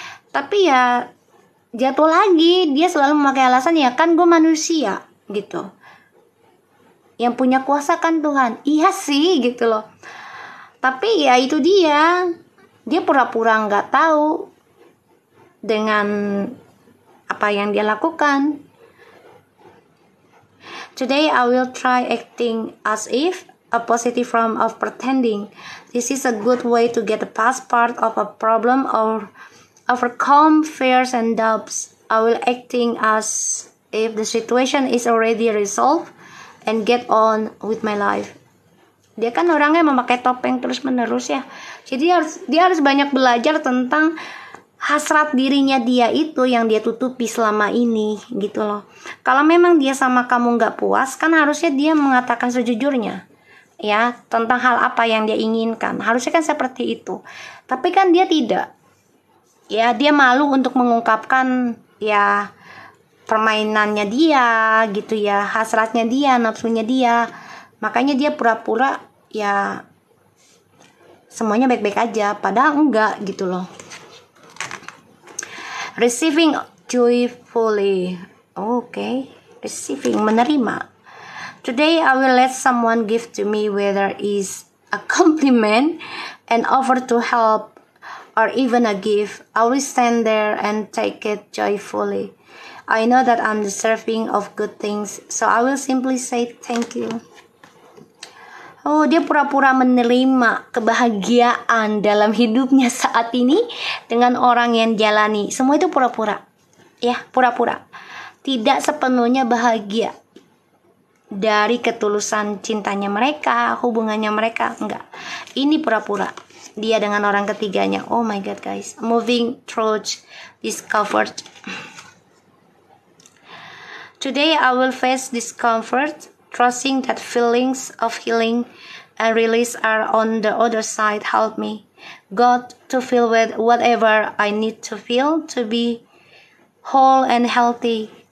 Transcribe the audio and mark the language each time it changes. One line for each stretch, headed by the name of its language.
Indonesian: Tapi ya jatuh lagi, dia selalu memakai alasan, ya kan gue manusia gitu. Yang punya kuasa kan Tuhan. Iya sih gitu loh. Tapi ya itu dia pura-pura nggak tahu dengan apa yang dia lakukan.
English: Today I will try acting as if a positive form of pretending. This is a good way to get past part of a problem or overcome fears and doubts. I will acting as if the situation is already resolved and get on with my life.
Indonesian: Dia kan orangnya memakai topeng terus menerus ya. Jadi dia harus banyak belajar tentang hasrat dirinya dia itu yang dia tutupi selama ini gitu loh. Kalau memang dia sama kamu nggak puas, kan harusnya dia mengatakan sejujurnya ya tentang hal apa yang dia inginkan. Harusnya kan seperti itu. Tapi kan dia tidak. Ya dia malu untuk mengungkapkan ya permainannya dia gitu ya, hasratnya dia, nafsunya dia. Makanya dia pura-pura ya semuanya baik-baik aja, padahal enggak gitu loh.
English: Receiving joyfully. Okay.
Indonesian: Receiving, menerima.
English: Today I will let someone give to me, whether is a compliment, an offer to help, or even a gift. I will stand there and take it joyfully. I know that I'm deserving of good things, so I will simply say thank you.
Indonesian: Oh, dia pura-pura menerima kebahagiaan dalam hidupnya saat ini dengan orang yang jalani. Semua itu pura-pura. Ya, pura-pura. Tidak sepenuhnya bahagia dari ketulusan cintanya mereka, hubungannya mereka. Enggak. Ini pura-pura. Dia dengan orang ketiganya.
English: Oh my God, guys. Moving through discomfort. Today I will face discomfort, trusting that feelings of healing and release are on the other side. Help me, God, to feel with whatever I need to feel to be whole and healthy.